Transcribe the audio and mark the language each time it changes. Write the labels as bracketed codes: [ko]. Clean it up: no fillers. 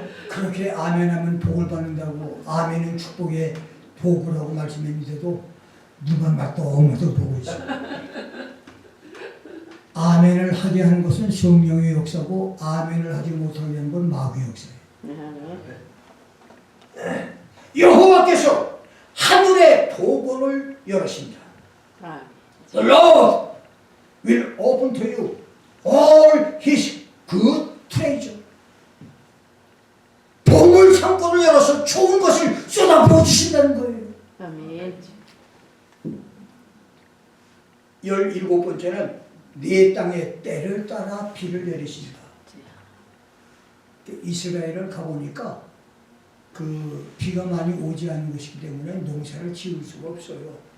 [ko] 그렇게 아멘하면 복을 받는다고 아멘은 축복의 복이라고 말씀했는데도 누가 말똥말똥 보고 있어요. 아멘을 하게 하는 것은 성령의 역사고 아멘을 하지 못하게 하는 건 마귀의 역사예요. 여호와께서 하늘의 복을 열으신다. [en] The Lord will open to you all His good treasure. [ko] 보물 창고를 열어서 좋은 것을 쏟아부어 주신다는 거예요. 아멘. 17번째는 네 땅에 때를 따라 비를 내리신다. 이스라엘을 가보니까 그 비가 많이 오지 않는 것이기 때문에 농사를 지을 수가 없어요.